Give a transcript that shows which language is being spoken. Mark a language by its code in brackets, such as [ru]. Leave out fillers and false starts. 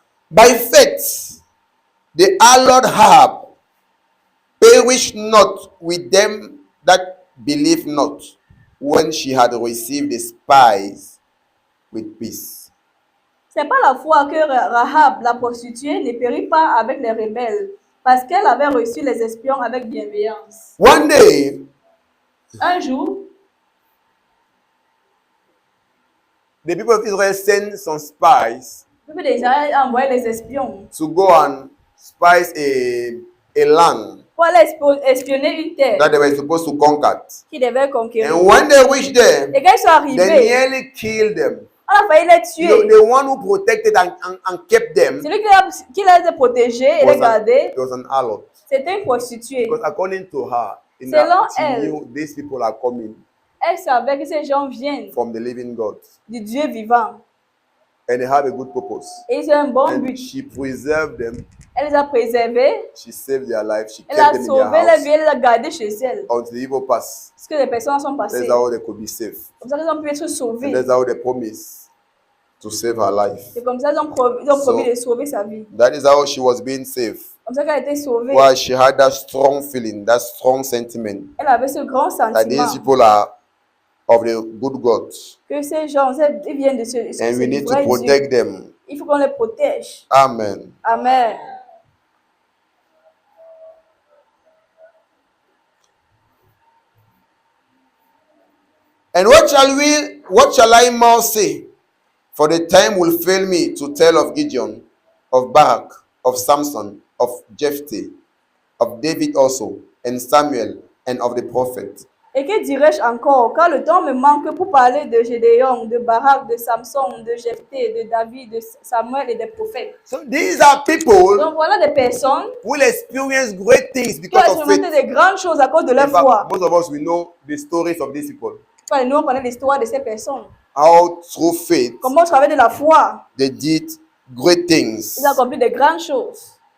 [en] By faith, the hallowed harp perished not with them that believe not, when she had received the spies with peace. [fr] C'est pas la foi que Rahab, la prostituée, ne périt pas avec les rebelles, parce qu'elle avait reçu les espions avec bienveillance. [en] One day, [fr] Un jour, [en] the people of Israel sent some spies [fr] le peuple d'Israël a envoyé les espions [en] to go and spies a land [fr] pour aller espionner une terre [en] that they were supposed to conquer. [fr] qui devait conquérir. [en] And when they reached there, [fr] Et quand ils sont [en] they [fr] arrivés, [en] nearly killed them. [fr] on a failli les tuer. [en] The one who protected and kept them [fr] Celui qui les a protégés et les gardés, [en] was an harlot. [fr] c'était une prostituée. [en] Because according to her, [fr] Selon [en] she [fr] elle, [en] knew these people are coming [fr] elle savait que ces gens viennent [en] from the living God. [fr] du Dieu vivant. [en] And they have a good purpose. [fr] Et ils ont un bon [en] And but. she preserved them. [fr] Elle les a préservés. [en] She saved their life. She [fr] Elle [en] kept [fr] a [en] them in [fr] sauvé [en] their [fr] la [en] house [fr] vie, elle les a gardés chez elle. [en] until the evil passed. [fr] Parce que les personnes sont passées. [en] That's how they could be saved. [fr] Comme ça, ils ont pu être sauvés. [en] And that's how they promised to save her life. [fr] C'est comme ça, ils ont promis de sauver sa vie. [en] That is how she was being saved. [fr] Comme ça qu'elle a été sauvée. [en] Why she had that strong feeling, that strong sentiment [fr] Elle avait ce grand [en] that these [fr] sentiment [en] people are of the good God. [fr] que ces gens, ils viennent de ce [en] And we need to [fr] vrai Dieu. [en] protect them. [fr] Il faut qu'on les protège. [en] Amen. [fr] Amen. [en] And what shall I more say? For the time will fail me to tell of Gideon, of Barak, of Samson, of Jephthah, of David also, and Samuel, and of the prophets. [fr] Et que dirais-je encore, car le temps me manque pour parler de Gédéon, de Barak, de Samson, de Jephthé, de David, de Samuel et des prophètes. [en] So these are people [fr] Donc voilà des personnes [en] who will experience great things [fr] qui ont [en] because of [fr] expérimenté [en] faith. [fr] des grandes choses à cause de leur [en] In fact, [fr] foi. [en] most of us we know the stories of these people. [fr] Enfin, nous, on connaît l'histoire de ces personnes. [en] How through faith [fr] Comment au travers de la foi, [en] they did great things. [fr] ils ont accompli de grandes choses.